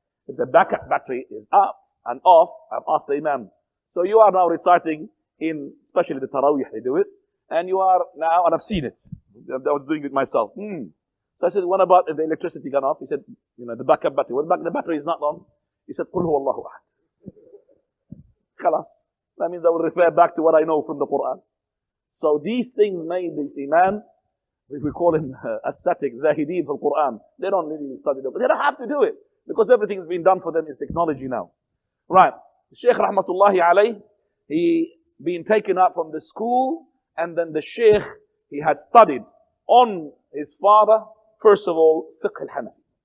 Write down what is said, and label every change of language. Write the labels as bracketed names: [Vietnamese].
[English] If the backup battery is up and off, I've asked the Imam, so you are now reciting in, especially the Taraweeh, they do it, and you are now, and I've seen it. I was doing it myself. So I said, what about if the electricity gone off? He said, the backup battery. Well, the battery is not on. He said, [Arabic] قُلْ هُوَ اللَّهُ أَحَدٌ. Khalas. [English] That means I will refer back to what I know from the Quran. So these things made these imams, we call them ascetic, zahideen for Quran. They don't really study them. But they don't have to do it, because everything's been done for them is technology now. Right. Shaykh rahmatullahi alayh, he been taken up from the school, and then the Shaykh, he had studied on his father, first of all, fiqh al-Hanafi.